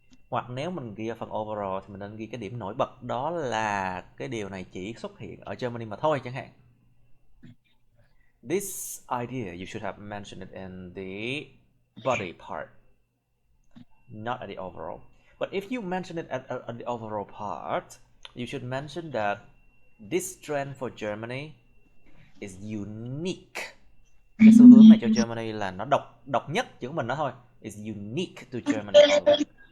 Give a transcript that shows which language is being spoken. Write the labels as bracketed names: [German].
[Vietnamese] Hoặc nếu mình ghi ở phần overall thì mình nên ghi cái điểm nổi bật, đó là cái điều này chỉ xuất hiện ở Germany mà thôi chẳng hạn. [English] This idea you should have mentioned it in the body part, not at the overall. But if you mention it at the overall part, you should mention that this trend for Germany is unique. [Vietnamese] Cái xu hướng này cho Germany là nó độc nhất, chỉ của mình đó thôi. [English] Is unique to Germany only.